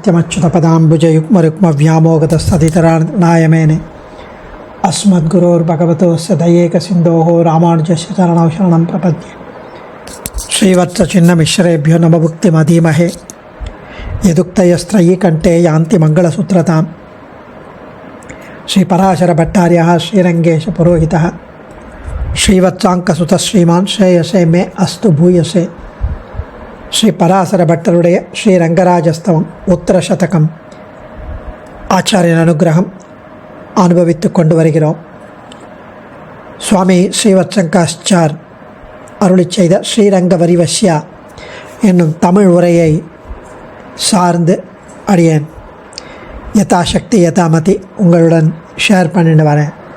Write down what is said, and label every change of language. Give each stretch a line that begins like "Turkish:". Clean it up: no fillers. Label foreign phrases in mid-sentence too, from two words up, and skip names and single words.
Sanskrit: नित्यमच्युतपदाम्बुजयुग्मरुक्मव्यामोगतस्तदितराणाय मेने अस्मद्गुरोर्भगवतोस्य दयैकसिन्धोः रामानुजस्य चरणौ शरणं प्रपद्ये श्रीवत्सचिन्नमिश्रेभ्यो नमभुक्तिमधीमहे यदुक्तयस्त्रयी कंठे यान्ति मंगलसूत्रतां श्रीपराशरभट्टार्यः श्रीरङ्गेशपुरोहितः श्रीवत्साङ्कसुतः श्रीमान् श्रेयसे मे अस्तु भूयसे श्रीपराशरभट्टरुடைய श्रीरङ्गराजस्तवम् उत्तरशतकम्
Tamil: ஆச்சாரியன் அனுகிரகம் அனுபவித்து கொண்டு வருகிறோம். சுவாமி ஸ்ரீவத்சங்காச்சார் அருளி செய்த ஸ்ரீரங்க வரிவஷ்யா என்னும் தமிழ் உரையை சார்ந்து அடியேன்
Sanskrit: यथाशक्ति यथामति
Tamil: உங்களுடன் ஷேர் பண்ணிட்டு வரேன்.